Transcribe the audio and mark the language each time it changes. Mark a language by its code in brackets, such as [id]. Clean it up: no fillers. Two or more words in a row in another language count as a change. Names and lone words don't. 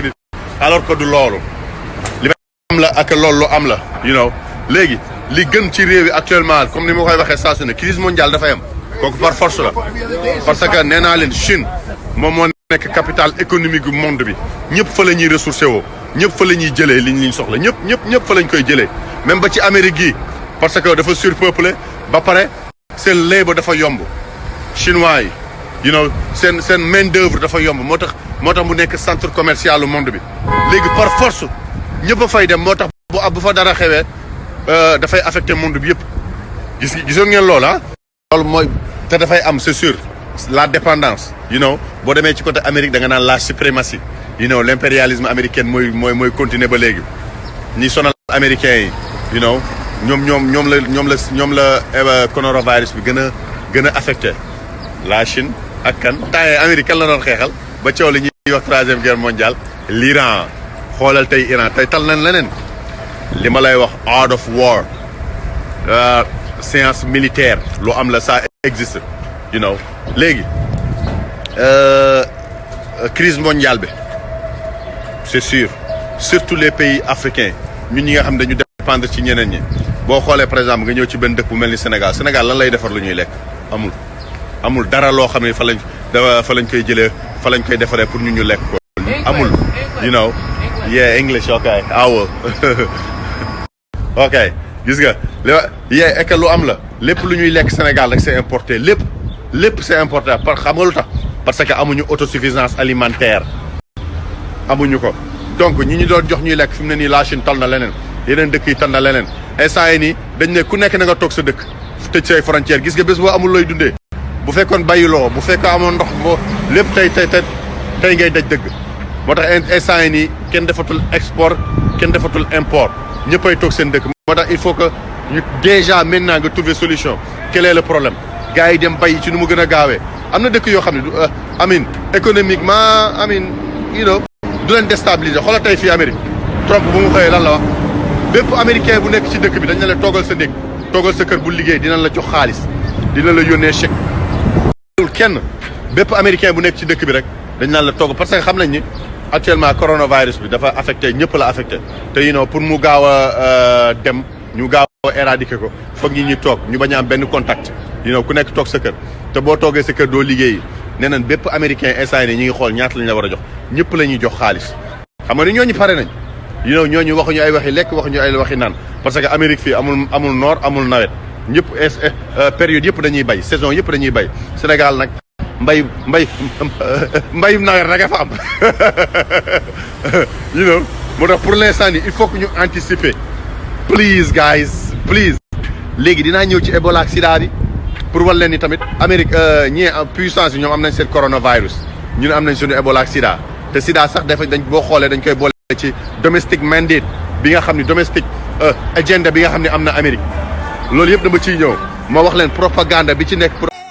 [wo] nit [fr] alors que [wo] du loolu li am la ak loolu lu am la [en] you know [wo] léegi li gën ci réew yi actuellement comme ni ma koy waxee saa su ne [fr] crise mondiale [wo] dafay am kooku [fr] par force [wo] la parce que nee naa leen Chine moom moo nekk [fr] capitale économique du monde [wo] bi ñëpp fa la ñuy ressourcé woo ñëpp fa la ñuy jëlee liñ soxla ñëpp fa lañ koy jëlee même ba ci Amérique gi [fr] parce que [wo] dafa surpeuplé ba pare seen labor dafa yomb chinois yi [en] you know [wo] seen main d'œuvre dafa yomb moo tax mu nekk [fr] centre commercial du monde [wo] bi léegi [fr] par force [wo] ñëpp a fay dem moo tax bu fa dara xewee dafay [fr] affecté monde [wo] bi yëpp gisoon ngeen loolu loolu mooy te dafay am [fr] c'est sûr la dépendance [en] you know [wo] boo demee ci côté Amérique da nga naan [fr] la suprématie [en] you know [fr] l'impérialisme américain [wo] mooy continuer ba léegi ñi sonal américains yi [en] you know [wo] ñoom la coronavirus bi gën a affecté la Chine ak kan temps yii Amérique kan la doon xeexal ba coow li ñuy wax [fr] troisième guerre mondiale [wo] l'Iran xoolal tey Iran tey tal nañ leneen li ma lay wax [en] art of war [fr] science militaire [wo] lu am la [fr] ça existe [en] you know [wo] léegi [fr] crise mondiale [wo] bi [fr] c'est sûr surtout les pays africains [wo] ñun ñi nga xam dañu dépendre ci ñeneen ñi boo xoolee [fr] par exemple [wo] nga ñëw ci benn dëkk bu mel ni Sénégal lan lay defar lu ñuy lekk amul dara loo xam ne fa lañ koy jëlee fa lañ koy defaree pour ñu lekk ko amul [en] you know yeah English okay I will ok [wo] gis nga yeah ek lu am la lépp lu ñuy lekk Sénégal rek [fr] c'est importé [wo] lépp [fr] c'est importé [wo] xam nga lu tax [fr] parce que [wo] amuñu [fr] autosuffisance alimentaire [wo] amuñu ko donc ñi ñu doon jox ñuy lekk fi mu ne nii la Chine tal na leneen yeneen dëkk yi tal na leneen instant yi nii dañ ne ku nekk na nga toog sa dëkk tëj say frontière gis nga bés boo amul looy dundee bu fekkoon bayuloo bu fekkoon amoon ndox boo lépp tey ngay daj dëgg moo tax instant yi nii kenn defatul export kenn defatul import ñëppay toog seen dëkk moo tax [fr] il faut que [wo] ñu [fr] déjà maintenant [wo] nga [fr] trouver solution quel est le problème [wo] gars yi dem bay ci nu mu gën a gaawee am na dëkk yoo xam ne économiquement [en] you know [wo] du leen déstabiliser xoolal tey fii Amérique Trump bu mu xëyee lan la wax bépp américain bu nekk ci dëkk bi dañ la toogal sa néeg toogal sa kër bu liggéey dinañ la jox xaalis dina la yónnee chèque kenn bépp américain bu nekk ci dëkk bi rek dañ naan la togg [fr] parce que [wo] xam nañ ni actuellement coronavirus bi dafa affecté ñëpp la affecté te [en] you know [wo] pour mu gaaw a dem ñu gaaw a éradiquer ko foog ñi toog ñu bañ a am benn contact [en] you know [wo] ku nekk toog sa kër te boo toogee sa kër doo liggéeyi nee nañ bépp américain instant yii ñu ngi xool ñaata lañ la war a jox ñëpp la ñuy jox xaalis xam nga ni ñooñu pare nañ [en] you know [wo] ñooñu waxuñu ay waxi lekk waxuñu ay waxi naan [fr] parce que [wo] Amérique fii amul noor amul nawet ñëpp période yëpp dañuy bay saison yëpp dañuy bay Sénégal nag mbayum nawet rek a fa am [en] you know [wo] moo tax [fr] pour l'instant [wo] nii [fr] il faut que [wo] ñu anticiper [en] please guys please [wo] léegi dinaa ñëw ci Ebola ak Sida bi pour wal leen ni tamit Amérique ñii puissance yi ñoom am nañ seen coronavirus ñun am nañ suñu Ebola ak Sida te Sida sax dañ boo xoolee dañ koy boole ci [en] domestic mandate [wo] bi nga xam ni [en] domestic agenda [wo] bi nga xam ne am na Amérique loolu yëpp dama ciy ñëw ma wax leen propagande bi ci nekk pour